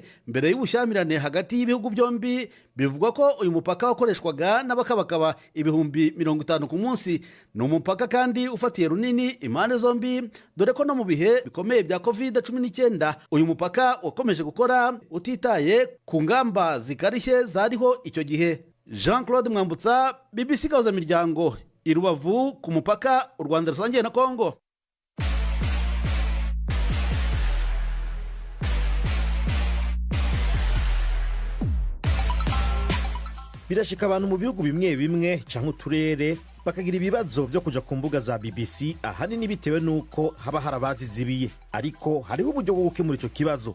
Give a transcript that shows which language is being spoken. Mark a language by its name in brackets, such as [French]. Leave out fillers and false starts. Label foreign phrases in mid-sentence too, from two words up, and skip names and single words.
[Kinyarwanda] Mbere y'ubushyamirane hagati y'ibihugu byombi bivugwa ko uyu mupaka wakoreshwaga n'abakabakaba 50,000 ku munsi. Ni umupaka kandi ufatiye runini impande zombi, dore ko no mu bihe bikomeye bya COVID-19 uyu mupaka wakomeje gukora utitaye ku ngamba zikarishye zariho icyo gihe. Jean-Claude Mwambutsa, BBC Gahuza Miryango, i Rubavu ku mupaka u Rwanda rusangiye na Kongo. [Rundi] Birashika abantu mu bihugu bimwe bimwe canke uturere bakagira ibibazo byo kuja ku mbuga za BBC, ahanini bitewe nuko haba harabazizibiye, ariko hariho uburyo bwo gukemura ico kibazo.